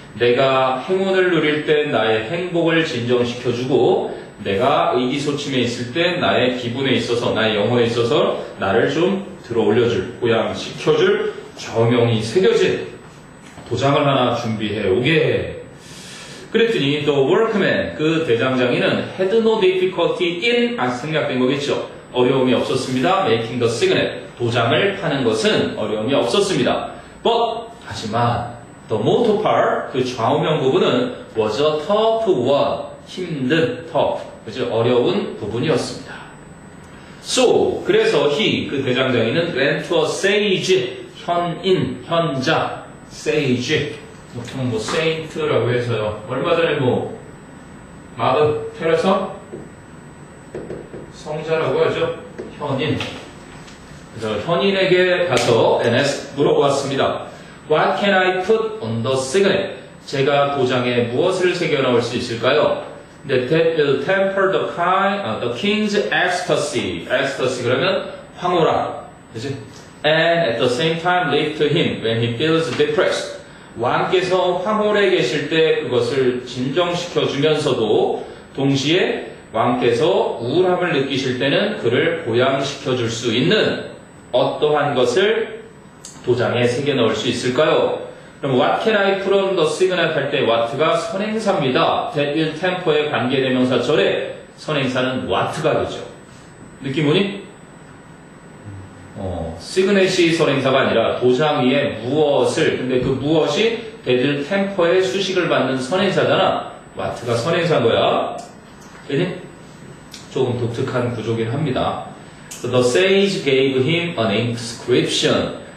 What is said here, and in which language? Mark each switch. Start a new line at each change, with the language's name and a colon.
Korean: 내가 행운을 누릴 때 나의 행복을 진정시켜주고 내가 의기소침해 있을 때 나의 기분에 있어서 나의 영혼에 있어서 나를 좀 들어올려줄 고양시켜줄 정형이 새겨진 도장을 하나 준비해 오게 해. 그랬더니
English: the workman
Korean: 그 대장장이는
English: had no difficulty in
Korean: 생략된 거겠죠. 어려움이 없었습니다.
English: making the signet
Korean: 도장을 파는 것은 어려움이 없었습니다.
English: But
Korean: 하지만
English: the motor part
Korean: 그 좌우명 부분은
English: was a tough one
Korean: 힘든
English: tough
Korean: 그죠 어려운 부분이었습니다.
English: So
Korean: 그래서 he 그 대장장이는
English: went to a sage
Korean: 현인 현자 sage 보통 뭐 saint라고 해서요. 얼마 전에 뭐 마더 테레사 성자라고 하죠. 현인. 그래서 현인에게 가서 NS 물어보았습니다.
English: What can I put on the signet?
Korean: 제가 도장에 무엇을 새겨 넣을 수 있을까요?
English: That will temper the king's ecstasy.
Korean: ecstasy 그러면 황홀함. 그치?
English: And at the same time lift him when he feels depressed.
Korean: 왕께서 황홀해 계실 때 그것을 진정시켜 주면서도 동시에 왕께서 우울함을 느끼실 때는 그를 고양시켜 줄 수 있는 어떠한 것을 도장에 새겨 넣을 수 있을까요? 그럼
English: what can I put on the signet
Korean: 할 때 what가 선행사입니다.
English: that will temper
Korean: 의 관계대명사 절에 선행사는 what가 되죠. 느낌 오니? 시그넷이 선행사가 아니라 도장 위에 무엇을 근데 그 무엇이
English: that will temper
Korean: 의 수식을 받는 선행사잖아. what가 선행사인 거야. 그지? 조금 독특한 구조긴 합니다.
English: So the sage gave him an inscription.